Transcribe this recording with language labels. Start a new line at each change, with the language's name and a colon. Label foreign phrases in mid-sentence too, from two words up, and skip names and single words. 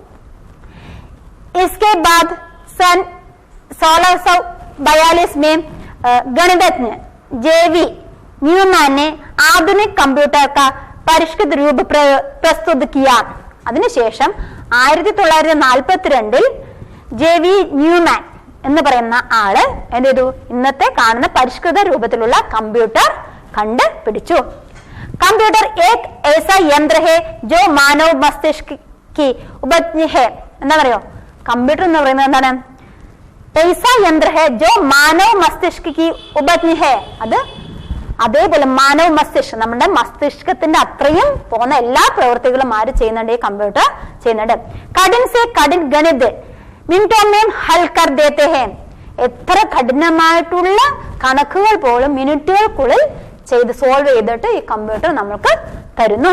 Hindi: इसके बाद सन 1642 में गणितज्ञ जेवी न्यूमैन ने आधुनिक कंप्यूटर का परिष्कृत रूप प्रस्तुत किया.
Malayalam: അതിനുശേഷം 1942 ജെവി ന്യൂമാൻ എന്ന് പറയുന്ന ആള് എന്ത് ചെയ്തു? ഇന്നത്തെ കാണുന്ന പരിഷ്കൃത രൂപത്തിലുള്ള കമ്പ്യൂട്ടർ കണ്ടുപിടിച്ചു.
Hindi: कंप्यूटर एक ऐसा यंत्र है जो मानव मस्तिष्क की उपज है.
Malayalam: എന്താ പറയോ? കമ്പ്യൂട്ടർ എന്ന് പറയുന്നത് എന്താണ്?
Hindi: ऐसा यंत्र है जो मानव मस्तिष्क की उपज है.
Malayalam: അത് അതേപോലെ മാനവ മസ്തിഷ്കം, നമ്മുടെ മസ്തിഷ്കത്തിന്റെ അത്രയും പോകുന്ന എല്ലാ പ്രവൃത്തികളും ആര് ചെയ്യുന്നുണ്ട്? ഈ കമ്പ്യൂട്ടർ ചെയ്യുന്നുണ്ട്.
Hindi: कठिन से कठिन गणित मिनटों में हल कर देते हैं.
Malayalam: എത്ര കഠിനമായിട്ടുള്ള കണക്കുകൾ പോലും മിനിറ്റുകൾക്കുള്ളിൽ ചെയ്ത് സോൾവ് ചെയ്തിട്ട് ഈ കമ്പ്യൂട്ടർ നമ്മൾക്ക് തരുന്നു.